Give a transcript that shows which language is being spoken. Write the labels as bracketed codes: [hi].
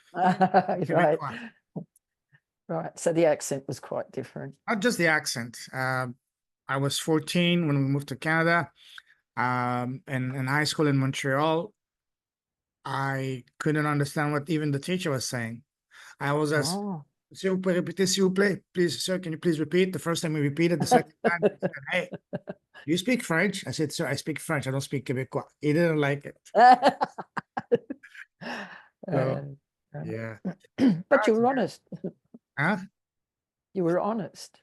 [en] right. Right. So the accent was quite different. Not just the accent. I was 14 when we moved to Canada. And in high school in Montreal, I couldn't understand what even the teacher was saying. [fr] I was asked, "S'il vous plaît, répétez, s'il vous plaît. [en] Please, sir, can you please repeat?" The first time we repeated, the second time, he said, "Hey, you speak French?" I said, "Sir, I speak French. I don't speak Quebecois." He didn't like it. So, yeah. But you were honest. Huh? You were honest.